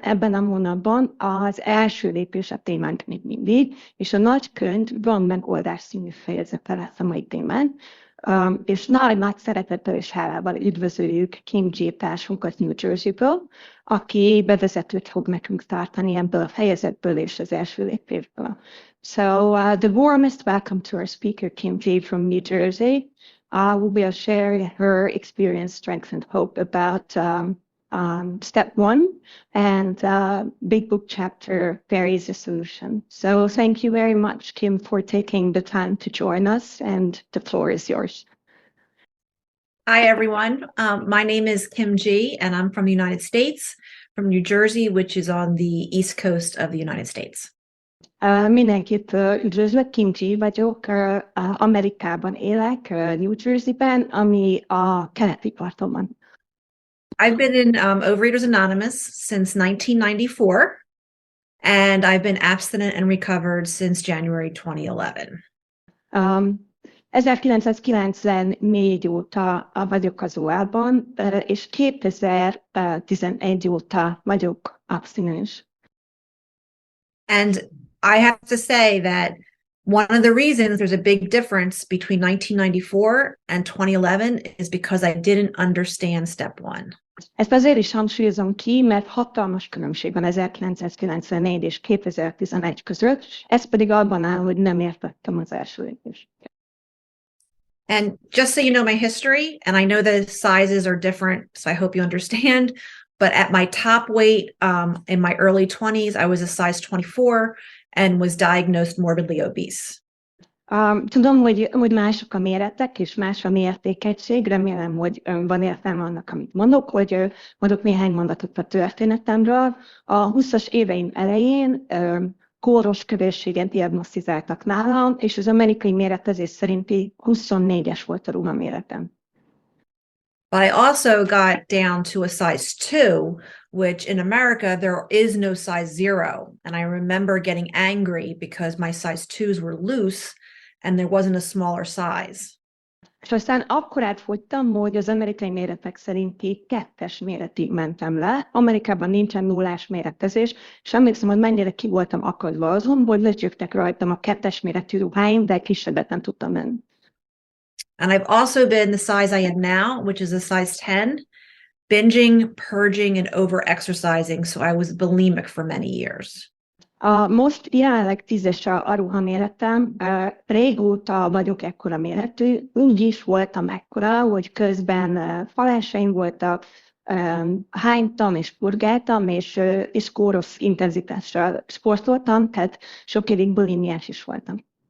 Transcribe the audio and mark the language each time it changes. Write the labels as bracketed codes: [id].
[hu] Ebben a hónapban az első lépés a témánk még mindig, és a nagykönyv van megoldás című fejezete lesz a mai témán. És nagy szeretettel és hálával üdvözöljük Kim G. társunkat New Jersey-ből, aki bevezetőt fog nekünk tartani ebből a fejezetből és az első lépésből. [en] So the warmest welcome to our speaker, Kim G. from New Jersey. Who will share her experience, strength, and hope about step one and big book chapter, There is a Solution. So thank you very much, Kim, for taking the time to join us, and the floor is yours. Hi, everyone. My name is Kim G, and I'm from the United States, from New Jersey, which is on the East Coast of the United States. [hu] Mindenkit üdvözlök, Kim G vagyok, Amerikában élek, New Jersey-ben, ami a keleti parton van. [en] I've been in Overeaters Anonymous since 1994, and I've been abstinent and recovered since January 2011. [hu] 1994 óta vagyok az OL-ban, és 2011 óta vagyok abstinens. [en] And I have to say that one of the reasons there's a big difference between 1994 and 2011 is because I didn't understand step one. [hu] Ezt azért is hangsúlyozom ki, mert hatalmas különbség van 1994 és 2011 között, ez pedig abban áll, hogy nem értettem az első lépést. [en] And just so you know my history, and I know the sizes are different, so I hope you understand, but at my top weight in my early 20s, I was a size 24 and was diagnosed morbidly obese. [hu] Tudom, hogy mások a méretek, és más a mértékegység. Remélem, hogy van értelme annak, amit mondok, hogy mondok néhány mondatot a történetemről. A 20-as éveim elején kóros kövér-séget diagnosztizáltak nálam, és az amerikai méretezés szerinti 24-es volt a ruhaméretem. [en] But I also got down to a size 2, which in America, there is no size 0. And I remember getting angry because my size 2s were loose and there wasn't a smaller size. [hu] És aztán akkor átfogytam, hogy az amerikai méretek szerinti 2-es méretig mentem le. Amerikában nincsen nullás méretezés, és emlékszem, hogy mennyire ki voltam akadva azon, hogy lecsöktek rajtam a 2-es méretű ruháim, de kisebbet nem tudtam menni. [en] And I've also been the size I am now, which is a size 10, binging, purging, and over-exercising. So I was bulimic for many years. [hu] Most jelenleg 10-es a ruhaméretem, régóta vagyok ekkora méretű, úgy is voltam ekkora, hogy közben falásaim voltak, hánytam és purgáltam, és kóros intenzitással sportoltam, tehát sok évig bulimiás is voltam.